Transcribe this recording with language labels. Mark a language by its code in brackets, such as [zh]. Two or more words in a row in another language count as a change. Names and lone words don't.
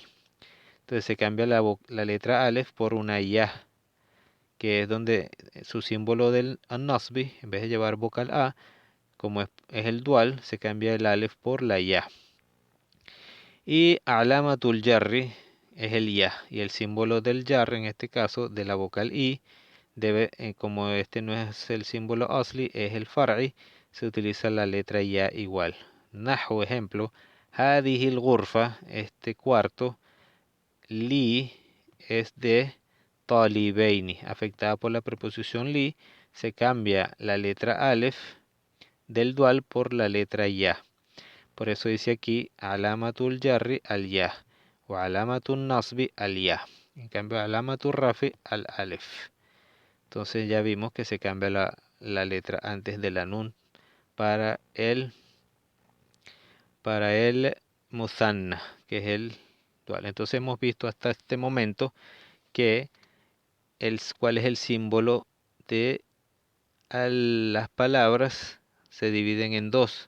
[es] Entonces se cambia la letra alef por una ya, que es donde su símbolo del nasbi, en vez de llevar vocal a, como es el dual, se cambia el alef por la ya. Y [ar] علامة الجر [es] es el ya. Y el símbolo del jar, en este caso, de la vocal i, como este no es el símbolo asli, es el far'i, se utiliza la letra ya igual. Nahu, ejemplo, [ar] هذه الغرفة, [es] este cuarto, li es de talibaini, afectada por la preposición li, se cambia la letra alef del dual por la letra ya. Por eso dice aquí [ar] علامة الجر الياء [es] o [ar] علامة النصب الياء. [es] En cambio [ar] علامة الرفع الألف. [es] Entonces ya vimos que se cambia la letra antes de la nun para el musanna, que es el dual. Entonces hemos visto hasta este momento que cuál es el símbolo de las palabras se dividen en dos.